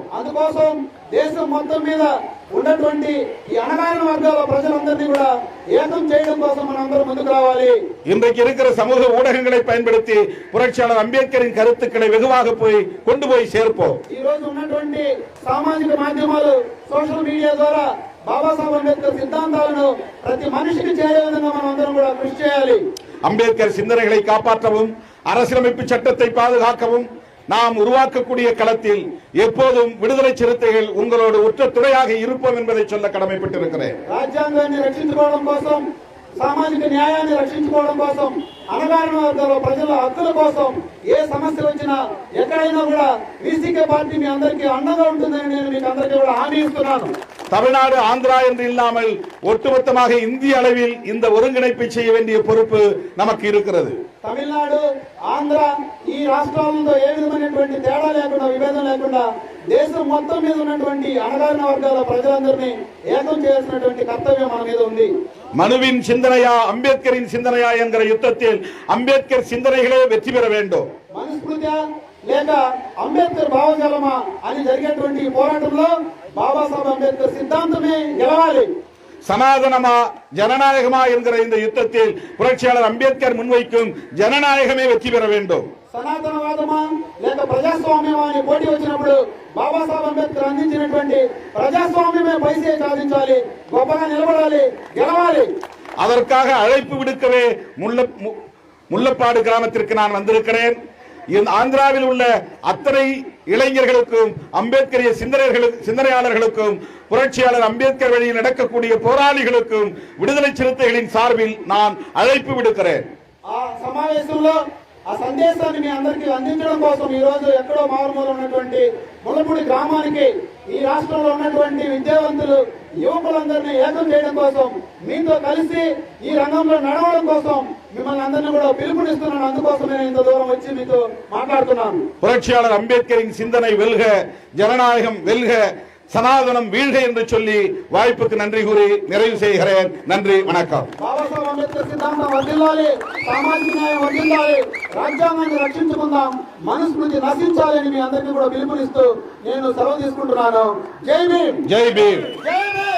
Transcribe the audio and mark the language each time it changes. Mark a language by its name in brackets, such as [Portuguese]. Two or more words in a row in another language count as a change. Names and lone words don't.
[Telugu] అందుకోసం దేశం మొత్తం మీద ఉన్నటువంటి ఈ అణగారిన వర్గాల ప్రజలందరినీ కూడా ఏకం చేయడం కోసం మనందరం ముందుకు రావాలి. [Tamil] இன்றைக்கு இருக்கிற சமூக ஊடகங்களை பயன்படுத்தி புரட்சியாளர் அம்பேத்கரின் கருத்துக்களை வெகுவாக கொண்டு போய் சேர்ப்போம். [Telugu] ఈ రోజు ఉన్నటువంటి సామాజిక మాధ్యమాలు, [English] social media [Telugu] ద్వారా బాబాసాహెబ్ అంబేద్కర్ సిద్ధాంతాలను ప్రతి మనిషికి చేరే విధంగా మనం అందరం కూడా కృషి చేయాలి. [Tamil] அம்பேத்கர் சிந்தனைகளை காப்பாற்றவும் அரசியலமைப்பு சட்டத்தை பாதுகாக்கவும் நாம் உருவாக்கக்கூடிய களத்தில் எப்போதும் விடுதலை சிறுத்தைகள் உங்களோடு உற்ற துணையாக இருப்போம் என்பதை சொல்ல கடமைப்பட்டிருக்கிறேன். [Telugu] రాజ్యాంగాన్ని రక్షించుకోవడం కోసం, సామాజిక న్యాయాన్ని రక్షించుకోవడం కోసం, అణగారిన వర్గాల ప్రజల హక్కుల కోసం ఏ సమస్య వచ్చినా ఎక్కడైనా కూడా వీసీకే పార్టీ మీ అందరికీ అండగా ఉంటుందని నేను మీకు అందరికీ కూడా హామీ ఇస్తున్నాను. [Tamil] தமிழ்நாடு, ஆந்திரா என்று இல்லாமல் ஒட்டுமொத்தமாக இந்திய அளவில் இந்த ஒருங்கிணைப்பை செய்ய வேண்டிய பொறுப்பு நமக்கு இருக்கிறது. [Telugu] తమిళనాడు, ఆంధ్ర ఈ రాష్ట్రాలలో ఏ విధమైనటువంటి తేడా లేకుండా, విభేదం లేకుండా దేశం మొత్తం మీద ఉన్నటువంటి అణగారిన వర్గాల ప్రజలందరినీ ఏకం చేయాల్సినటువంటి కర్తవ్యం మన మీద ఉంది. [Tamil] மனுவின் சிந்தனையா அம்பேத்கரின் சிந்தனையா என்கிற யுத்தத்தில் அம்பேத்கர் சிந்தனைகளே வெற்றி பெற வேண்டும். [Telugu] మనుస్మృతి లేక అంబేద్కర్ భావజాలమా అని జరిగేటువంటి పోరాటంలో బాబాసాహెబ్ అంబేద్కర్ సిద్ధాంతమే గెలవాలి. [Tamil] சனாதனமா ஜனநாயகமா என்கிற இந்த யுத்தத்தில் புரட்சியாளர் அம்பேத்கர் முன்வைக்கும் ஜனநாயகமே வெற்றி பெற வேண்டும். [Telugu] సనాతనవాదమా లేక ప్రజాస్వామ్యమా అని పోటీ వచ్చినప్పుడు బాబాసాహెబ్ అంబేద్కర్ అందించినటువంటి ప్రజాస్వామ్యమే పైసే సాధించాలి, గొప్పగా నిలబడాలి, గెలవాలి. [Tamil] அதற்காக அழைப்பு விடுக்கவே முள்ளப்பாடு கிராமத்திற்கு நான் வந்திருக்கிறேன். ஆந்திராவில் உள்ள அத்தனை இளைஞர்களுக்கும், அம்பேத்கரிய சிந்தனையாளர்களுக்கும், புரட்சியாளர் அம்பேத்கர் வழியில் நடக்கக்கூடிய போராளிகளுக்கும் விடுதலை சிறுத்தைகளின் சார்பில் நான் அழைப்பு விடுக்கிறேன். [Telugu] ఆ సమావేశంలో ఆ సందేశాన్ని మీ అందరికీ అందించడం కోసం ఈ రోజు ఎక్కడో మారుమూల ఉన్నటువంటి ముల్లపూడి గ్రామానికి ఈ రాష్ట్రంలో ఉన్నటువంటి విద్యావంతులు, యువకులందరినీ ఏకం చేయడం కోసం, మీతో కలిసి ఈ రంగంలో నడవడం కోసం మిమ్మల్ని అందరినీ కూడా పిలుపునిస్తున్నాను. అందుకోసం నేను ఇంత దూరం వచ్చి మీతో మాట్లాడుతున్నాను. [Tamil] புரட்சியாளர் அம்பேத்கரின் சிந்தனை வெல்க, ஜனநாயகம் வெல்க, சனாதனம் வீழ்க என்று சொல்லி வாய்ப்புக்கு நன்றி கூறி நிறைவு செய்கிறேன். நன்றி, வணக்கம். [Telugu] బాబాసాహెబ్ అంబేద్కర్ సిద్ధాంతం వర్ధిల్లాలి, సామాజిక న్యాయం వర్ధిల్లాలి, రాజ్యాంగాన్ని రక్షించుకుందాం, మనుస్మృతి నశించాలని మీ అందరికీ కూడా పిలుపునిస్తూ నేను సెలవు తీసుకుంటున్నాను. జై భీమ్. జై భీమ్. జై భీమ్.